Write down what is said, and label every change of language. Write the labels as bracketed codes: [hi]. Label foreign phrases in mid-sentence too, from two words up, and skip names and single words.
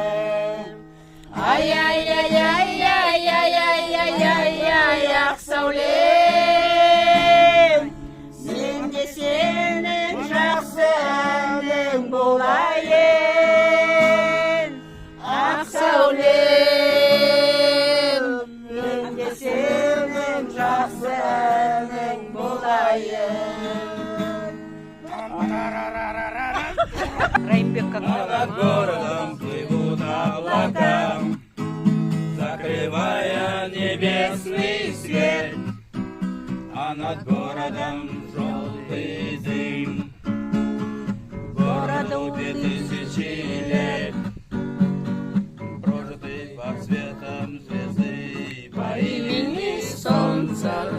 [kk] Ай-яй-яй-яй-яй-яй-яй-яй-яй, ақ сәулем, мен де сенің жақсы әнің болайын. Ақ сәулем, мен де сенің жақсы әнің болайын. [ru] Райымбек как Над городом плывут облака, закрывая небесный свет, а над городом желтый дым. Городу 2000 лет, прожитых под светом звезды по имени Солнце.